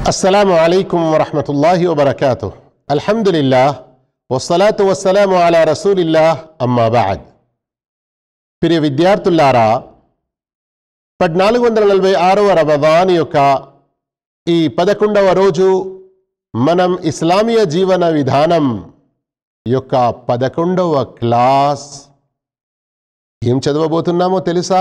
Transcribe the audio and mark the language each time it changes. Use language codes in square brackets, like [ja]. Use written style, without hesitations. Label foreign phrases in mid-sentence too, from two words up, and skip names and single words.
[ar] السلام عليكم ورحمة الله وبركاته الحمد لله والصلاة والسلام على رسول الله أما بعد. [te] प्रिय విద్యార్థులారా, 1446వ రమదాన్ యొక్క ఈ 11వ రోజు మనం ఇస్లామీయ జీవన విధానం యొక్క 11వ క్లాస్ ఏం చదవబోతున్నామో తెలుసా?